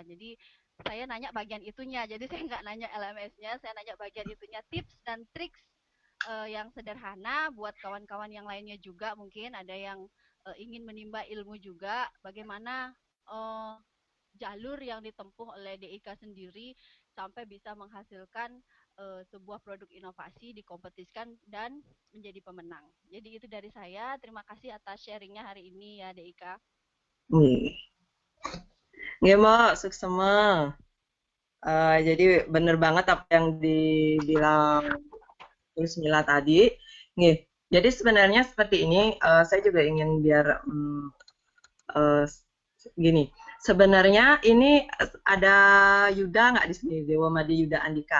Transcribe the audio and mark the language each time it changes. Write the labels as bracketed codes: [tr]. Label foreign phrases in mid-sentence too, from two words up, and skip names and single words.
[id] Jadi saya nanya bagian itunya, jadi saya nggak nanya LMS-nya, saya nanya bagian itunya, tips dan triks yang sederhana buat kawan-kawan yang lainnya juga, mungkin ada yang ingin menimba ilmu juga, bagaimana jalur yang ditempuh oleh DIK sendiri sampai bisa menghasilkan sebuah produk inovasi, dikompetisikan dan menjadi pemenang. Jadi itu dari saya. Terima kasih atas sharingnya hari ini ya DIK. Nggih, Mbak, suksema. Jadi benar banget apa yang dibilang Bismillah tadi. Nggih. Jadi sebenarnya seperti ini, saya juga ingin biar gini. Sebenarnya ini ada Yuda nggak di sini, Dewa Madi Yuda Andika.